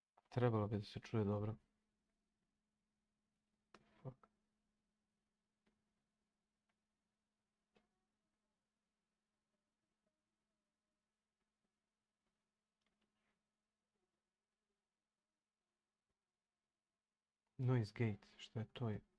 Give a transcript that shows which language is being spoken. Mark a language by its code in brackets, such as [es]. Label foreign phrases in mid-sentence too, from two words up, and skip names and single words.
[sr] Trebalo bi da se čuje dobro. [en] Fuck. Noise gate, [sr] što je to?